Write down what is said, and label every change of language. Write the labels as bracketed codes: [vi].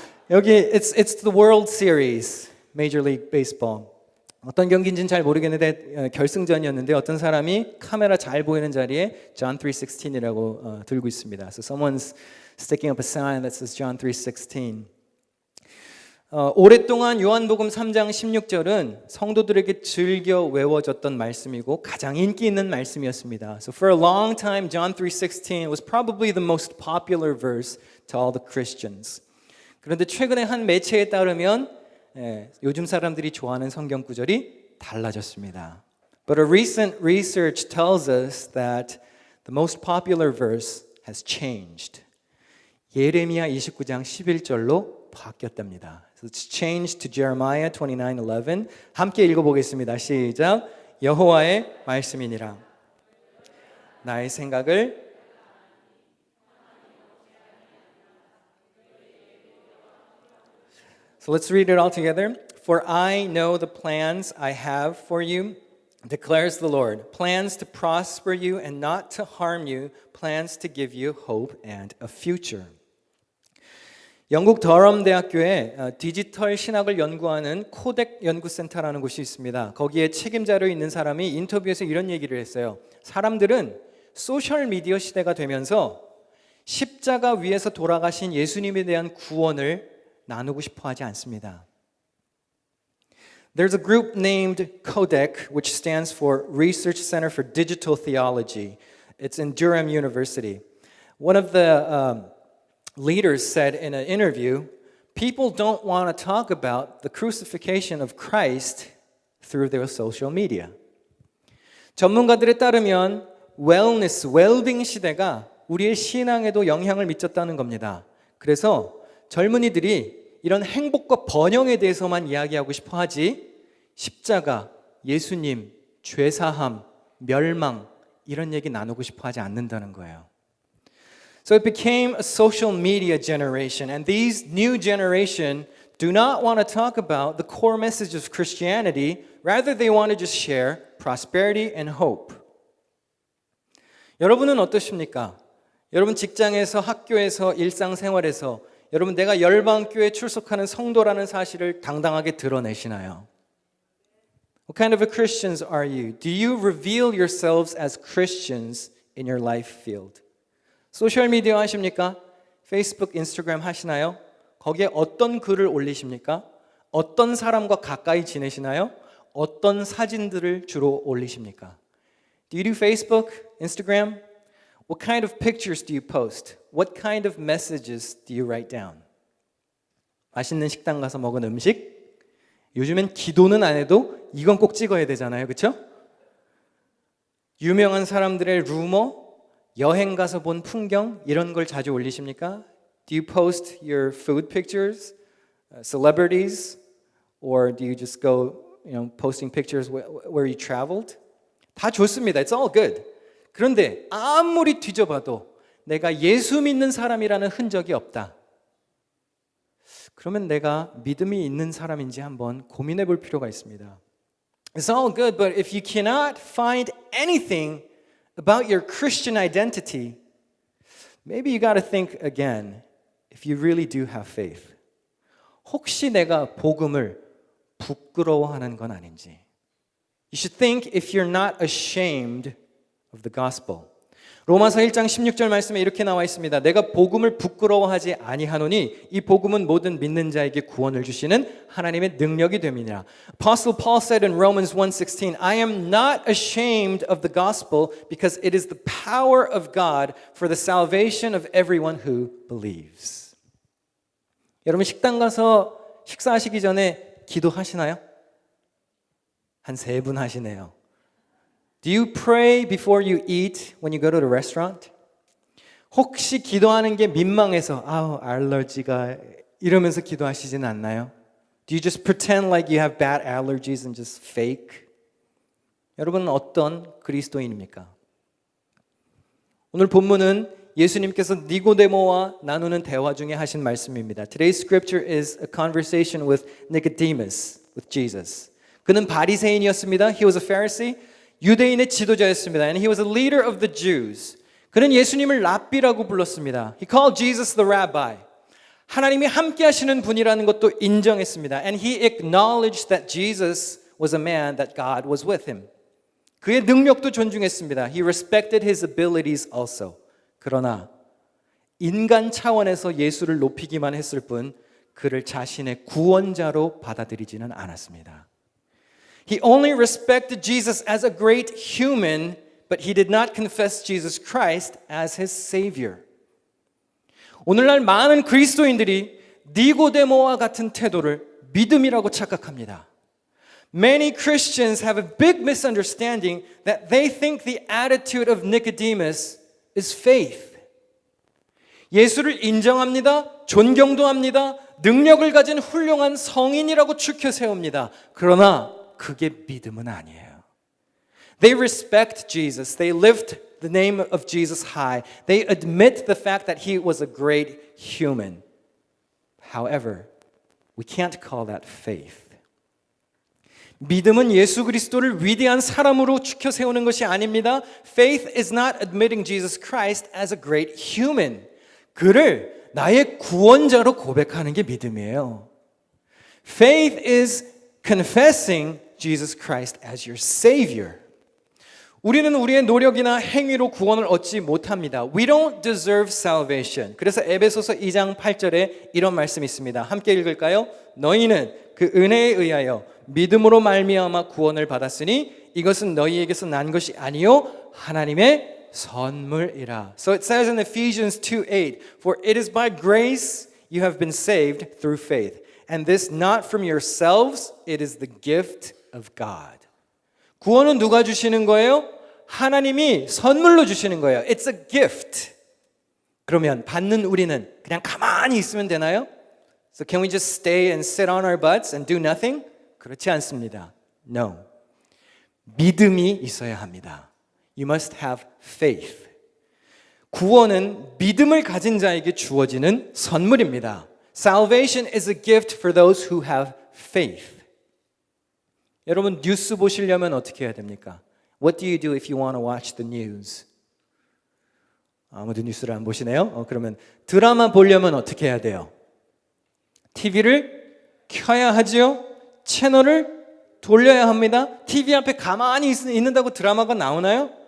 [ko] 여기 [en] it's the World Series, Major League Baseball. [ko] 어떤 경기인지는 잘 모르겠는데 결승전이었는데 어떤 사람이 카메라 잘 보이는 자리에 John 3:16이라고 들고 있습니다. [en] So someone's sticking up a sign that says John 3:16. [ko] 오랫동안 요한복음 3장 16절은 성도들에게 즐겨 외워졌던 말씀이고 가장 인기 있는 말씀이었습니다. [en] So for a long time, John 3:16 was probably the most popular verse to all the Christians. [ko] 그런데 최근에 한 매체에 따르면 요즘 사람들이 좋아하는 성경 구절이 달라졌습니다. [en] But a recent research tells us that the most popular verse has changed. [ko] 예레미야 29장 11절로 바뀌었답니다. [en] So it's changed to Jeremiah 29:11. [ko] 함께 읽어보겠습니다. 시작. 여호와의 말씀이니라. 나의 생각을 [en] So let's read it all together. For I know the plans I have for you, declares the Lord, plans to prosper you and not to harm you, plans to give you hope and a future. [ko] 영국 더럼 대학교에 디지털 신학을 연구하는 코덱 연구센터라는 곳이 있습니다. 거기에 책임자로 있는 사람이 인터뷰에서 이런 얘기를 했어요. 사람들은 소셜 미디어 시대가 되면서 십자가 위에서 돌아가신 예수님에 대한 구원을 나누고 싶어 하지 않습니다. [en] There's a group named CODEC, which stands for Research Center for Digital Theology. It's in Durham University. One of the leaders said in an interview, people don't want to talk about the crucifixion of Christ through their social media. [ko] 전문가들에 따르면 웰니스, 웰빙 시대가 우리의 신앙에도 영향을 미쳤다는 겁니다. 그래서 젊은이들이 이런 행복과 번영에 대해서만 이야기하고 싶어 하지 십자가, 예수님, 죄사함, 멸망 이런 얘기 나누고 싶어 하지 않는다는 거예요. [en] So it became a social media generation, and these new generation do not want to talk about the core message of Christianity. Rather, they want to just share prosperity and hope. [ko] 여러분은 어떠십니까? 여러분 직장에서, 학교에서, 일상생활에서 여러분 내가 열방교회에 출석하는 성도라는 사실을 당당하게 드러내시나요? [en] What kind of a Christians are you? Do you reveal yourselves as Christians in your life field? [ko] 소셜미디어 하십니까? 페이스북, 인스타그램 하시나요? 거기에 어떤 글을 올리십니까? 어떤 사람과 가까이 지내시나요? 어떤 사진들을 주로 올리십니까? [en] Do you do Facebook, Instagram? What kind of pictures do you post? What kind of messages do you write down? [ko] 맛있는 식당 가서 먹은 음식? 요즘엔 기도는 안 해도 이건 꼭 찍어야 되잖아요. 그렇죠? 유명한 사람들의 루머, 여행 가서 본 풍경 이런 걸 자주 올리십니까? [en] Do you post your food pictures, celebrities, or do you just go, posting pictures where you traveled? [ko] 다 좋습니다. [en] It's all good. [ko] 그런데 아무리 뒤져봐도 내가 예수 믿는 사람이라는 흔적이 없다. 그러면 내가 믿음이 있는 사람인지 한번 고민해 볼 필요가 있습니다. [en] It's all good, but if you cannot find anything about your Christian identity, maybe you got to think again if you really do have faith. [ko] 혹시 내가 복음을 부끄러워하는 건 아닌지. [en] You should think if you're not ashamed of the gospel. [ko] 로마서 1장 16절 말씀에 이렇게 나와 있습니다. 내가 복음을 부끄러워하지 아니하노니 이 복음은 모든 믿는 자에게 구원을 주시는 하나님의 능력이 됨이니라. [en] Apostle Paul said in Romans 1:16, I am not ashamed of the gospel because it is the power of God for the salvation of everyone who believes. [ko] 여러분 식당 가서 식사하시기 전에 기도하시나요? 한 3분 하시네요. [en] Do you pray before you eat when you go to the restaurant? [ko] 혹시 기도하는 게 민망해서 알러지가 이러면서 기도하시지는 않나요? [en] Do you just pretend like you have bad allergies and just fake? [ko] 여러분은 어떤 그리스도인입니까? 오늘 본문은 예수님께서 니고데모와 나누는 대화 중에 하신 말씀입니다. [en] Today's scripture is a conversation with Nicodemus, with Jesus. [ko] 그는 바리새인이었습니다. [en] He was a Pharisee. [ko] 유대인의 지도자였습니다. [en] And he was a leader of the Jews. [ko] 그는 예수님을 랍비라고 불렀습니다. [en] He called Jesus the rabbi. [ko] 하나님이 함께 하시는 분이라는 것도 인정했습니다. [en] And he acknowledged that Jesus was a man, that God was with him. [ko] 그의 능력도 존중했습니다. [en] He respected his abilities also. [ko] 그러나 인간 차원에서 예수를 높이기만 했을 뿐 그를 자신의 구원자로 받아들이지는 않았습니다. [en] He only respected Jesus as a great human, but he did not confess Jesus Christ as his Savior. [ko] 오늘날 많은 그리스도인들이 니고데모와 같은 태도를 믿음이라고 착각합니다. [en] Many Christians have a big misunderstanding that they think the attitude of Nicodemus is faith. [ko] 예수를 인정합니다. 존경도 합니다. 능력을 가진 훌륭한 성인이라고 추켜 세웁니다. 그러나 그게 믿음은 아니에요. [en] They respect Jesus. They lift the name of Jesus high. They admit the fact that he was a great human. However, we can't call that faith. [ko] 믿음은 예수 그리스도를 위대한 사람으로 추켜 세우는 것이 아닙니다. [en] Faith is not admitting Jesus Christ as a great human. [ko] 그를 나의 구원자로 고백하는 게 믿음이에요. [en] Faith is confessing Jesus Christ as your Savior. [ko] 우리는 우리의 노력이나 행위로 구원을 얻지 못합니다. [en] We don't deserve salvation. [ko] 그래서 에베소서 2장 8절에 이런 말씀이 있습니다. 함께 읽을까요? 너희는 그 은혜에 의하여 믿음으로 말미암아 구원을 받았으니 이것은 너희에게서 난 것이 아니요 하나님의 선물이라. [en] So it says in Ephesians 2:8, For it is by grace you have been saved through faith, and this not from yourselves, it is the gift of God. [ko] 구원은 누가 주시는 거예요? 하나님이 선물로 주시는 거예요. [en] It's a gift. [ko] 그러면 받는 우리는 그냥 가만히 있으면 되나요? [en] So can we just stay and sit on our butts and do nothing? [ko] 그렇지 않습니다. No. 믿음이 있어야 합니다. [en] You must have faith. [ko] 구원은 믿음을 가진 자에게 주어지는 선물입니다. [en] Salvation is a gift for those who have faith. [ko] 여러분 뉴스 보시려면 어떻게 해야 됩니까? [en] What do you do if you want to watch the news? [ko] 아무도 뉴스를 안 보시네요? 그러면 드라마 보려면 어떻게 해야 돼요? TV를 켜야 하지요? 채널을 돌려야 합니다. TV 앞에 가만히 있는다고 드라마가 나오나요?